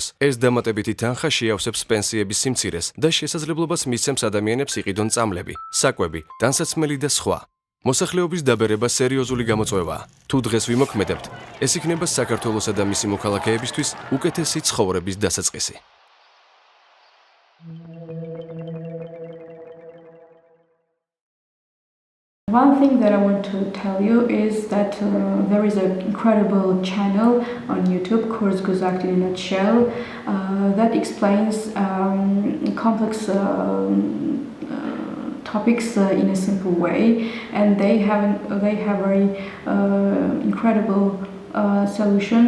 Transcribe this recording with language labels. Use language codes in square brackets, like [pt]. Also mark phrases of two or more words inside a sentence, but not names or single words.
[ka] ეს დამატებითი თანხა შეავსებს პენსიების სიმცირეს და შესაძლებლობას მისცემს ადამიანებს იყიდონ წამლები, საკვები, ტანსაცმელი და სხვა. მოსახლეობის დაბერება სერიოზული გამოწვევაა. თუ დღეს ვიმოქმედებთ, ეს იქნება საქართველოსა და მისი მოქალაქეებისთვის უკეთესი ცხოვრების დასაწყისი. [en] One thing that I want to tell you is that there is an incredible channel on YouTube, Course Guzakt in a nutshell, that explains complex topics in a simple way, and they have very incredible solutions.